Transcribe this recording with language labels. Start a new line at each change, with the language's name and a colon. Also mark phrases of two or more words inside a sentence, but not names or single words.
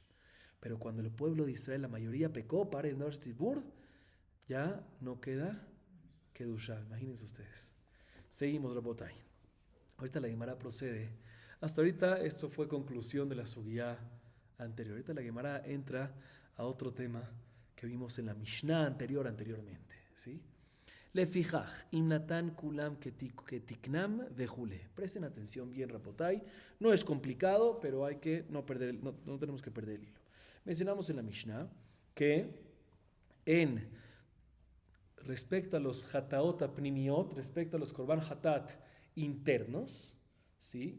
Spanish: Pero cuando el pueblo de Israel, la mayoría pecó, para el Tzibur, ya no queda Kedushah. Imagínense ustedes. Seguimos, Rabotai. Ahorita la Gemara procede. Hasta ahorita esto fue conclusión de la sugiyá anterior. Ahorita la Gemara entra a otro tema que vimos en la Mishnah anteriormente. ¿Sí?
Hebrew: לפיכך, אם נתן כולם כתיקנם וכולי.
Spanish: Presten atención bien, Rabotai. No es complicado, pero hay que no tenemos que perder el hilo. Mencionamos en la Mishnah que respecto a los
Hebrew: חטאות פנימיות,
Spanish: respecto a los
Hebrew: קרבן חטאת
Spanish: internos, ¿sí?